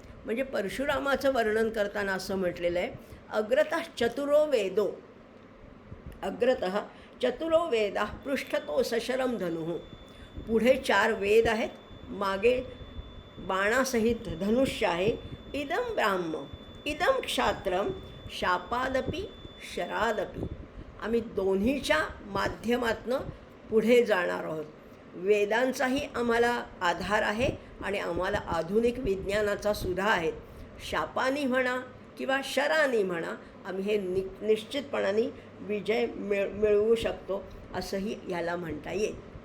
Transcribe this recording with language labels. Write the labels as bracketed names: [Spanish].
[Marathi] म्हणजे परशुरामाचं वर्णन करताना असं म्हटलेलं आहे, [Sanskrit] अग्रतः चतुरो वेदो, अग्रतः चतुरो वेदा पृष्ठतो सशरम धनुः. [Marathi] पुढे 4 वेद आहेत, मागे बाणासहित धनुष्य आहे. [Sanskrit] इदम ब्राह्म इदम क्षात्रम शापादपि शरादपि. [Marathi] आम्ही दोन्हीच्या माध्यमातनं पुढे जाणार आहोत. वेदांचाही आम्हाला आधार आहे आणि आम्हाला आधुनिक विज्ञानाचा सुद्धा आहे. शापानी म्हणा किंवा शरानी म्हणा, आम्ही हे निश्चितपणाने विजय मिळवू शकतो असंही ह्याला म्हणता येईल.